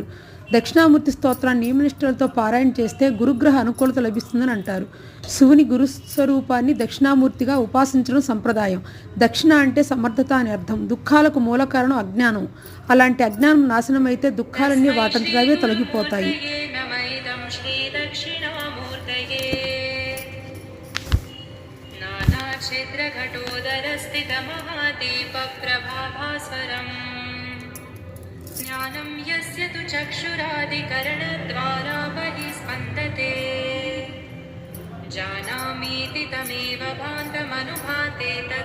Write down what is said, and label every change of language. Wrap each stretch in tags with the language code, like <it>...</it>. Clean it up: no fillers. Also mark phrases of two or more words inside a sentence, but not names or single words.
<te>దక్షిణామూర్తి స్తోత్రాన్ని నియమనిష్టలతో పారాయణ చేస్తే గురుగ్రహ అనుకూలత లభిస్తుందని అంటారు. శివుని గురుస్వరూపాన్ని దక్షిణామూర్తిగా ఉపాసించడం సంప్రదాయం. దక్షిణ అంటే సమర్థత అని అర్థం. దుఃఖాలకు మూల కారణం అజ్ఞానం. అలాంటి అజ్ఞానం నాశనమైతే దుఃఖాలన్నీ వాటంతటవే తొలగిపోతాయి.</te> <sa>ज्ञानं यस्य तु चक्षुरादिकरणद्वारा बहिस्पन्दते जानामीति तमेव भान्तमनुभाते</sa>